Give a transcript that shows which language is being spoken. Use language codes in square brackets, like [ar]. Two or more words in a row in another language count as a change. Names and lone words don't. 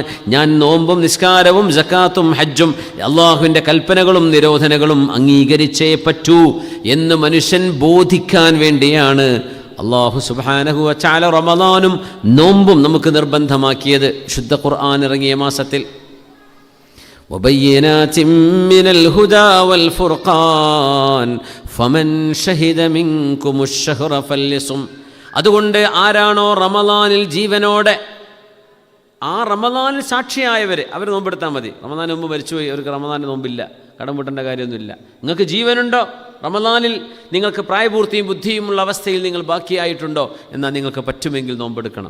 [ml] ഞാൻ നോമ്പും നിസ്കാരവും സക്കാത്തും ഹജ്ജും അല്ലാഹുവിൻ്റെ കൽപ്പനകളും നിരോധനകളും അംഗീകരിച്ചേ പറ്റൂ എന്ന് മനുഷ്യൻ ബോധിക്കാൻ വേണ്ടിയാണ് അല്ലാഹു [ar] سبحانه وتعالى [ml] റമദാനും നോമ്പും നമുക്ക് നിർബന്ധമാക്കിയത്. ശുദ്ധ ഖുർആൻ ഇറങ്ങിയ മാസത്തിൽ [ar] وبينات من الهدى والفرقان فمن شهد منكم الشهر فليصم. [ml] അതുകൊണ്ട് ആരാണോ റമദാനിൽ ജീവനോടെ, ആ റമദാനിൽ സാക്ഷിയായവർ, അവർ നോമ്പെടുത്താൽ മതി. റമദാൻ മുമ്പ് മരിച്ചുപോയി, അവർക്ക് റമദാൻ നോമ്പില്ല, കടം വീട്ടേണ്ട കാര്യമൊന്നുമില്ല. നിങ്ങൾക്ക് ജീവനുണ്ടോ, റമദാനിൽ നിങ്ങൾക്ക് പ്രായപൂർത്തിയും ബുദ്ധിയുമുള്ള അവസ്ഥയിൽ നിങ്ങൾ ബാക്കിയായിട്ടുണ്ടോ, എന്നാൽ നിങ്ങൾക്ക് പറ്റുമെങ്കിൽ നോമ്പെടുക്കണം.